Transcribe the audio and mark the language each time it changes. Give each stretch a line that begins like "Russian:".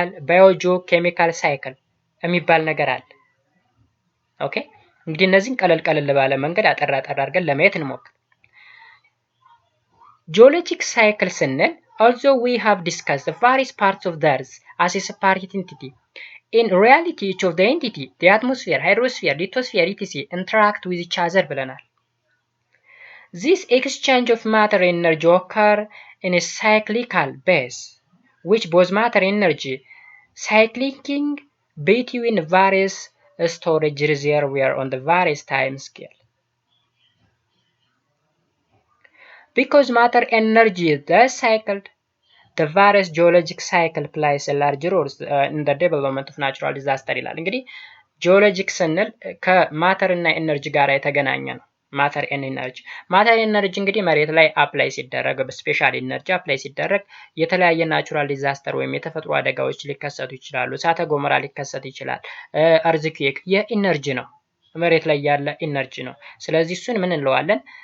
Amharic: ባዮጂኦኬሚካል ሳይክል የሚባል ነገር አለ። ኦኬ እንግዲህ እነዚህን ቀለል ቀለል ባለ መንገድ አጠር አድርገን ለማየት እንሞክር። ጂኦሎጂክ ሳይክል ስንል
English: although we have discussed the various parts of the earth as a separate entity, in reality each of the entity, the atmosphere, hydrosphere, lithosphere, etc. interact with each other
Amharic: ብለናል።
English: This exchange of matter energy occur in a cyclical base, which both matter energy cycling between various storage reservoirs on the various time scale. Because matter energy is thus cycled, the various geologic cycle plays a large role in the development of natural disaster
Amharic: ይላል። እንግዲህ ጂኦሎጂክ ስንል ከማተር እና ኤነርጂ ጋር የተገናኘ ነው። ማተር ኤነርጂ እንግዲህ መሬት ላይ አፕላይ ሲደረግ በስፔሻል ኤነርጂ አፕላይ ሲደረግ የተለያየ ናቹራል ዲዛስተር ወይም የተፈጥሮ አደጋዎች ሊከሰቱ ይችላሉ። እሳተ ገሞራ ሊከሰት ይችላል። እርዝኩዌክ የኤነርጂ ነው፣ መሬት ላይ ያለ ኤነርጂ ነው። ስለዚህ እሱን ምን እንለዋለን?